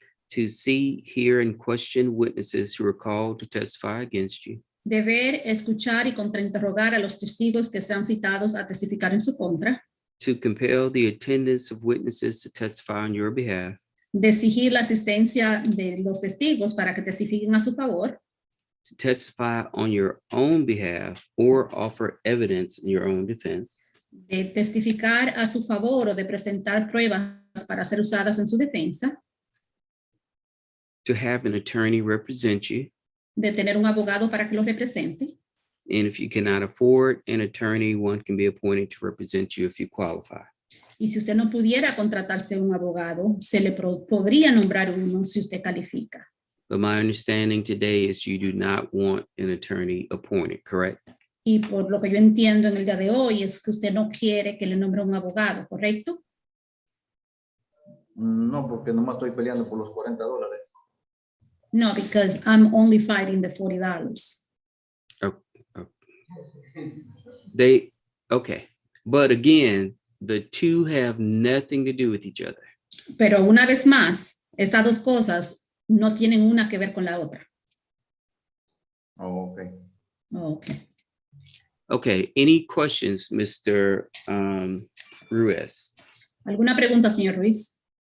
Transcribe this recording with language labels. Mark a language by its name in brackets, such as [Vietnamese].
[English] to see, hear, and question witnesses who are called to testify against you, [Spanish] de ver, escuchar y contrainterrogar a los testigos que sean citados a testificar en su contra, [English] to compel the attendance of witnesses to testify on your behalf, [Spanish] de exigir la asistencia de los testigos para que testifiquen a su favor, [English] to testify on your own behalf or offer evidence in your own defense, [Spanish] de testificar a su favor o de presentar pruebas para ser usadas en su defensa, [English] to have an attorney represent you, [Spanish] de tener un abogado para que los represente. [English] and if you cannot afford an attorney, one can be appointed to represent you if you qualify. [Spanish] Y si usted no pudiera contratarse un abogado, se le podría nombrar uno si usted califica. [English] But my understanding today is you do not want an attorney appointed, correct? [Spanish] Y por lo que yo entiendo en el día de hoy es que usted no quiere que le nombre un abogado, ¿correcto? No, porque nomás estoy peleando por los $40. [English] No, because I'm only fighting the $40. Okay. But again, the two have nothing to do with each other. [Spanish] Pero una vez más, estas dos cosas no tienen una que ver con la otra. [English] Oh, okay. Okay. Okay, any questions, Mr. Ruiz? [Spanish] ¿Alguna pregunta, señor Ruiz?